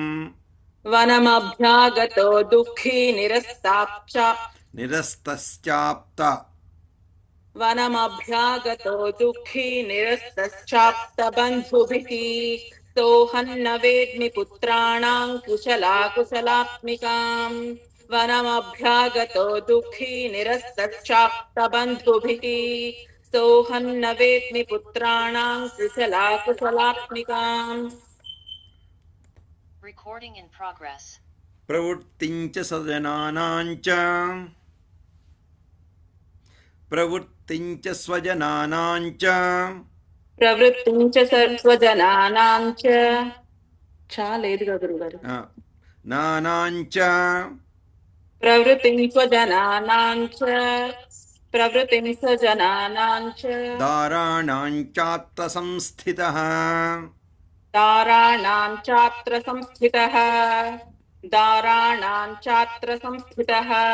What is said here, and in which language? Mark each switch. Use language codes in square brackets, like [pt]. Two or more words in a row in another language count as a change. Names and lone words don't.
[sa] वनमभ्यागतो दुःखी वनमभ्यागतो दुःखी निरस्तश्चाप्तबन्धुभिः सोऽहं न वेद्मि पुत्राणाम् कुशलाकुशलात्मिकाम् वनमभ्यागतो दुःखी निरस्तश्चाप्तबन्धुभिः सोऽहं न वेद्मि पुत्राणाम् कुशलाकुशलात्मिकाम् [en] Recording in progress. [sa] प्रवृत्तिञ्च स्वजनानाञ्च प्रवृत्तिञ्च स्वजनानाञ्च प्रवृत्तिञ्च स्वजनानाञ्च [te] చాలేదు కదా గురుగారు నానాञ्च [sa] प्रवृत्तिं स्वजनानाञ्च प्रवृत्तिं स्वजनानाञ्च दाराणाञ्चात्तसंस्थितः दाराणां चात्र संस्थितः दाराणां चात्र संस्थितः